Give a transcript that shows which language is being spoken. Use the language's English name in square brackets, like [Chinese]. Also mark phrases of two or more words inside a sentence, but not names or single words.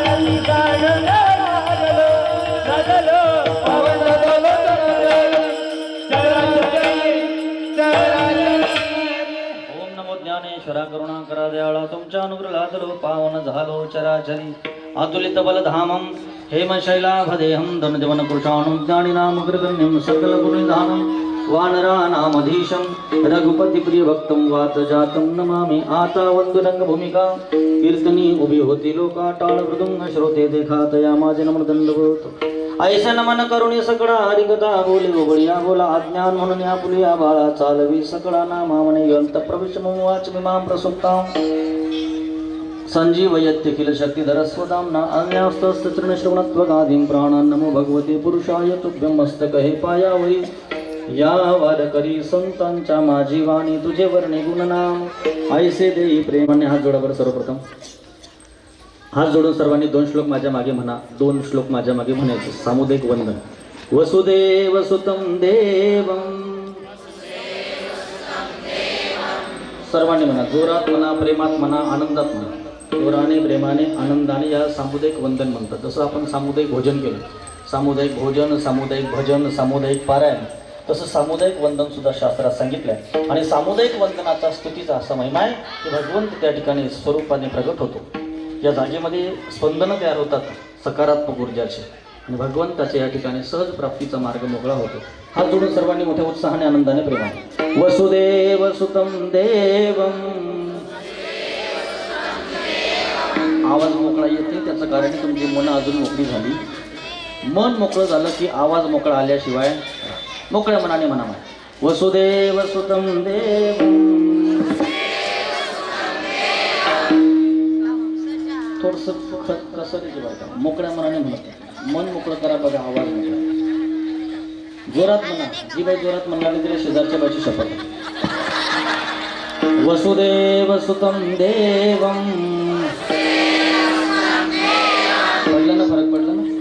[Marathi] ओम नमो ज्ञानेश्वरा करुणा करा दयाळा तुमच्या अनुग्रहादलो पावन झालो चराचरी [Sanskrit] अतुलित बलधामं हेमशैलाभदेहं धनजवन कृशाणुज्ञानिनाम कृगण्यं सकलगुणनिधानं वानरानामधीशं रघुपतिप्रियभक्तं वातजातं नमामि [Marathi] आता वंदुरंगभूमिका कीर्तनी उभी होती लोका टाळ मृदुंग श्रोते देखा तया माझे नमन दंडवत ऐसे नमन करुणी सकळा हरिकथा बोले उघडिया बोला अज्ञान म्हणून या पुलिया बाळा चालवी सकळा नामा म्हणे ग्रंथ [Sanskrit] प्रविश वाच मिमां प्रसुप्तां संजीवयत्यखिल शक्तिधर स्वदाम्ना अन्यास्तचरण श्रवणत्वगादीं प्राणान् नमो भगवते पुरुषाय तुभ्यं [Marathi] मस्तक हे पायावरी या वारकरी संतांच्या माझी वाणी तुझे वर्णे गुणनाम ऐसे देई प्रेमाने हात जोडावर सर्वप्रथम हात जोडून सर्वांनी 2 श्लोक माझ्या मागे म्हणा 2 श्लोक माझ्या मागे म्हणायचे सामुदायिक वंदन [Sanskrit] वसुदेव सुतं देवं [Marathi] सर्वांनी म्हणा जोरात म्हणा प्रेमात म्हणा आनंदात म्हणा जोराने प्रेमाने आनंदाने या सामुदायिक वंदन म्हणतात जसं आपण सामुदायिक भोजन केलं सामुदायिक भोजन सामुदायिक भजन सामुदायिक पारायण तसं सामुदायिक वंदन सुद्धा शास्त्रात सांगितलंय आणि सामुदायिक वंदनाचा स्तुतीचा असा महिमा आहे की भगवंत त्या ठिकाणी स्वरूपाने प्रगट होतो या जागेमध्ये स्पंदनं तयार होतात सकारात्मक ऊर्जाचे आणि भगवंताच्या या ठिकाणी सहज प्राप्तीचा मार्ग मोकळा होतो हात जोडून सर्वांनी मोठ्या उत्साहाने आनंदाने प्रेमाने [Sanskrit] वसुदेव सुतं देवं [Marathi] आवाज मोकळा येते त्याचं कारण तुमची मन अजून मोकळी झाली मन मोकळं झालं की आवाज मोकळा आल्याशिवाय मोकळ्या मनाने म्हणा [Sanskrit] वसुदेव सुतं देवं [Marathi] थोडस कसं मोकळ्या मनाने म्हणत मन मोकळं करा बघा आवाज मोकळा जोरात म्हणा जी बाई जोरात म्हणाली तरी शेजारच्या बाईची शपथ [Sanskrit] वसुदेव सुतं देवं [Marathi] पडलं ना फरक पडला